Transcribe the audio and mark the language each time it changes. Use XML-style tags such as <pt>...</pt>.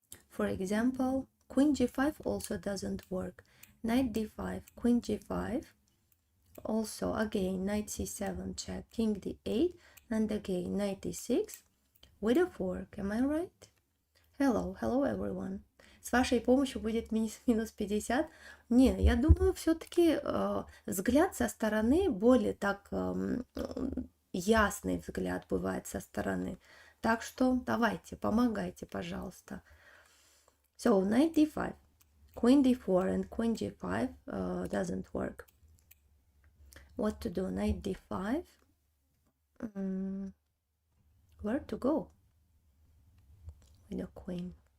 <en>For example, queen g5 also doesn't work. Knight d5, queen g5. Also, again, knight c7 check, king d8, and again, knight e6 with a fork. Am I right? Hello everyone.</en> <ru>С вашей помощью будет минус 50. Не, я думаю, все-таки взгляд со стороны более так ясный взгляд бывает со стороны. Так что давайте, помогайте, пожалуйста.</ru> <en>So, knight d5, queen d4 and queen g5 doesn't work. What to do? Knight d5. Where to go with the queen?</en>